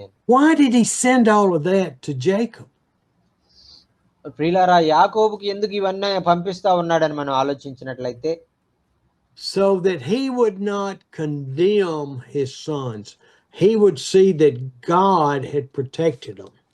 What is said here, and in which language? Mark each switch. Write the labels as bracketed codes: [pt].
[en] Why did he send all of that to Jacob? [te] ప్రియులారా, యాకోబుకి ఎందుకు ఇవన్నీ పంపిస్తా ఉన్నాడని మనం ఆలోచించినట్లయితే, [en] so that he would not condemn his sons. He would see that God had protected them.